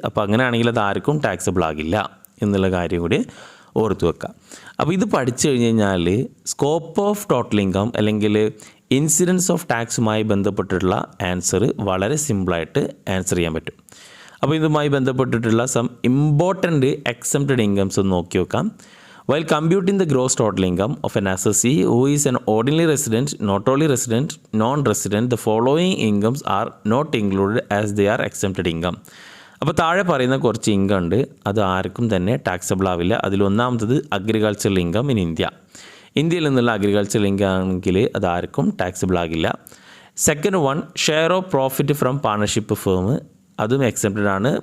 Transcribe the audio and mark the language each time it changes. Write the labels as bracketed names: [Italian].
[Malayalam] അപ്പോൾ അങ്ങനെയാണെങ്കിൽ അത് ആർക്കും ടാക്സബിൾ ആകില്ല എന്നുള്ള കാര്യം കൂടി ഓർത്ത് വെക്കുക. അപ്പോൾ ഇത് പഠിച്ചു കഴിഞ്ഞ് കഴിഞ്ഞാൽ സ്കോപ്പ് ഓഫ് ടോട്ടൽ ഇൻകം അല്ലെങ്കിൽ ഇൻസിഡൻസ് ഓഫ് ടാക്സുമായി ബന്ധപ്പെട്ടിട്ടുള്ള ആൻസർ വളരെ സിമ്പിളായിട്ട് ആൻസർ ചെയ്യാൻ പറ്റും. അപ്പോൾ ഇതുമായി ബന്ധപ്പെട്ടിട്ടുള്ള സം ഇമ്പോർട്ടൻറ്റ് എക്സംപ്റ്റഡ് ഇൻകംസ് ഒന്ന് നോക്കി വെക്കാം. [English] While computing the gross total income of an assessee who is an ordinary resident, not only resident, non-resident, the following incomes are not included as they are exempted income. [Malayalam] അപ്പോൾ താഴെ പറയുന്ന കുറച്ച് income ഉണ്ട്, അത് ആർക്കും തന്നെ ടാക്സബിൾ ആവില്ല. അതിലൊന്നാമത്തത് agricultural income in India. ഇന്ത്യയിൽ നിന്നുള്ള അഗ്രികൾച്ചറൽ ഇൻകം ആണെങ്കിൽ അത് ആർക്കും ടാക്സബിൾ ആകില്ല. [English] second one share of profit from partnership firm, [Malayalam] അതും എക്സെപ്റ്റഡ് ആണ്.